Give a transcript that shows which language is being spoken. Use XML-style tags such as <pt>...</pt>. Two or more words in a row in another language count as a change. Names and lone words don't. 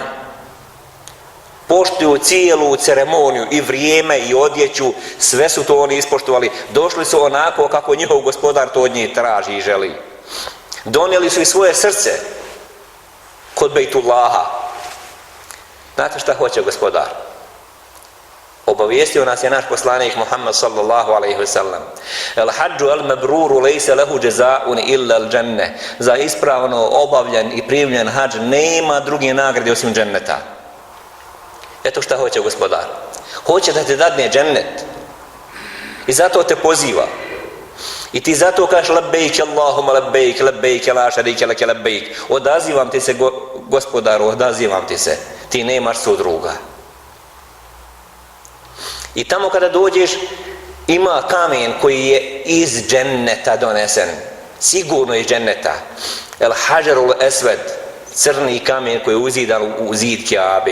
<bs>Poštuju cijelu ceremoniju i vrijeme i odjeću, sve su to oni ispoštovali. Došli su onako kako njihov gospodar to od njih traži i želi. Donijeli su i svoje srce kod Bejtullaha. Znate šta hoće gospodar? Obavijestio nas je naš poslanik Muhammed</bs> <ar>صلى الله عليه وسلم. الحج المبرور ليس له جزاء إلا الجنة.</ar> <bs>Za ispravno obavljen i primljen hađ nema druge nagrade osim dženneta. Eto šta hoće gospodar. Hoće da te dadne džennet. I zato te poziva. I ti zato kažeš</bs> <ar>لبيك اللهم لبيك لبيك لا شريك لك لبيك.</ar> <bs>Odazivam ti se gospodaru, odazivam ti se. Ti nemaš sudruga. I tamo kada dođeš ima kamen koji je iz dženneta donesen. Sigurno iz dženneta.</bs> <ar>الحجر الأسود,</ar> <bs>crni kamen koji je uzidan u zid Kjabe.</bs>